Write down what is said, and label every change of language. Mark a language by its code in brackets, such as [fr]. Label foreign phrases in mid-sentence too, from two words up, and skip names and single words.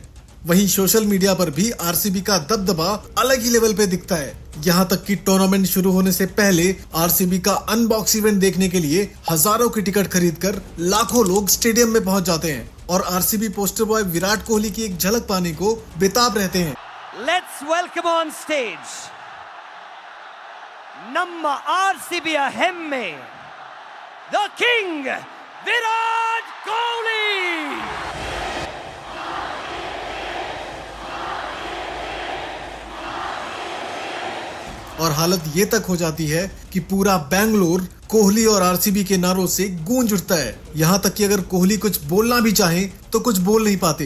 [hi] वहीं [en] social media [hi] पर भी आरसीबी का दबदबा अलग ही लेवल पे दिखता है। यहाँ तक कि टूर्नामेंट शुरू होने से पहले आरसीबी का [en] unbox event [hi] देखने के लिए हजारों की टिकट खरीदकर लाखों लोग स्टेडियम में पहुंच जाते हैं और आरसीबी [en] poster boy [hi] विराट कोहली की एक झलक पाने को बेताब रहते हैं। [en] Let's welcome on stage [kn] ನಮ್ಮ ಆರ್ಸಿಬಿಯ ಹೆಮ್ಮೆ [en] the king ವಿರಾಟ್ ಕೊಹ್ಲಿ। [hi] और हालत ये तक हो जाती है कि पूरा बेंगलोर कोहली और आरसीबी के नारों से गूंज उठता है। यहाँ तक कि अगर कोहली कुछ बोलना भी चाहे तो कुछ बोल नहीं पाते।